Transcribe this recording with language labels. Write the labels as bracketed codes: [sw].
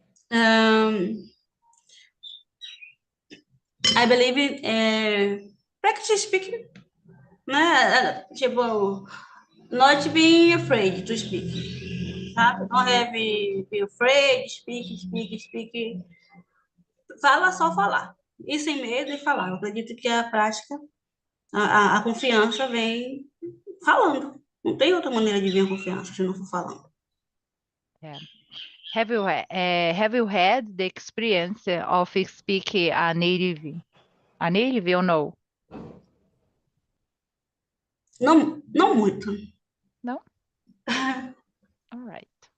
[en] Um, I believe practice speaking, né? Tipo, not being afraid to speak. Sabe? Don't have be afraid, speak. [pt] Fala só falar. E sem medo de falar. Eu acredito que a prática, a confiança vem falando. Não tem outra maneira de vir a confiança se não for falando. [en] Yeah. Have you had the experience of speaking a native or no? [pt] Não, não muito. [en] No? All right.